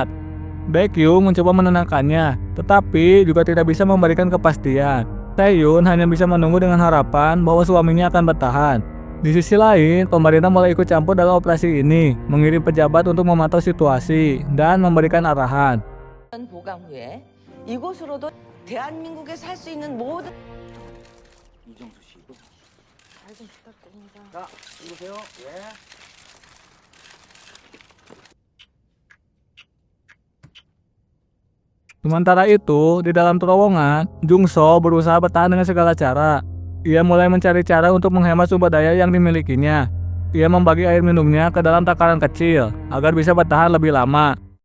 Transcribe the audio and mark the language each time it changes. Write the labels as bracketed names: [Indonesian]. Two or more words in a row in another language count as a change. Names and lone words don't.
[Indonesian] Baekhyun mencoba menenangkannya, tetapi juga tidak bisa memberikan kepastian. Sehhyun hanya bisa menunggu dengan harapan bahwa suaminya akan bertahan. Di sisi lain, pemerintah mulai ikut campur dalam operasi ini, mengirim pejabat untuk memantau situasi dan memberikan arahan. [Korean] 보강 후에 이곳으로도 대한민국에 살 수 있는 모든 이정수 씨. 잘 좀 부탁드립니다. 자, 이보세요. 예. [Indonesian] Sementara itu, di dalam terowongan, Jungso berusaha bertahan dengan segala cara. Ia mulai mencari cara untuk menghemat sumber daya yang dimilikinya. Ia membagi air minumnya ke dalam takaran kecil agar bisa bertahan lebih lama.